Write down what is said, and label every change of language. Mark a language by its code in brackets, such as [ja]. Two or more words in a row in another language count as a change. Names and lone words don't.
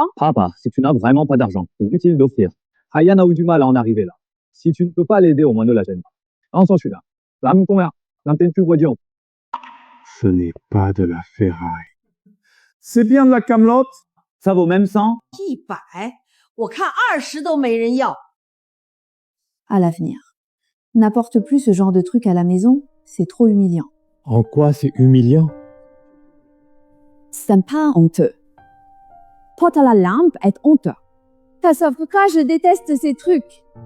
[fr] Papa, si tu n'as vraiment pas d'argent, c'est inutile d'offrir. Hayan a eu du mal à en arriver là. Si tu ne peux pas l'aider, au moins ne la gêne pas. Entends celui-là. Ce n'est pas de la ferraille. C'est bien de la camelote? Ça vaut même 100? [zh] 100，我看20都没人要。 [fr] À l'avenir. N'apporte plus ce genre de truc à la maison, c'est trop humiliant. En quoi c'est humiliant? C'est pas honteux. Porter la lampe est honteux. Ça sauf pourquoi je déteste ces trucs.